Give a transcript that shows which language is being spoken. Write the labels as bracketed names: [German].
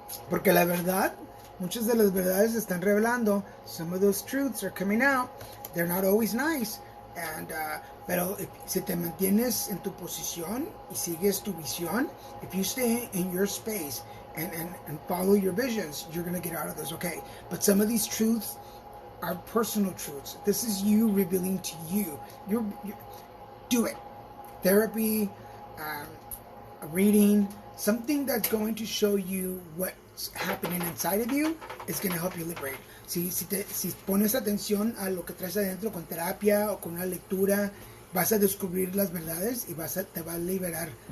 [Spanish] Porque la verdad, muchas de las verdades se están revelando. [English] Some of those truths are coming out. They're not always nice. [Spanish] Pero si te mantienes en tu posición y sigues tu visión, [English] if you stay in your space and follow your visions, you're going to get out of this, okay? But some of these truths are personal truths. This is you revealing to you. You do it. Therapy, a reading, something that's going to show you what's happening inside of you is going to help you liberate. Si pones atención a lo que traes adentro con terapia o con una lectura, vas a descubrir las verdades y te va a liberar.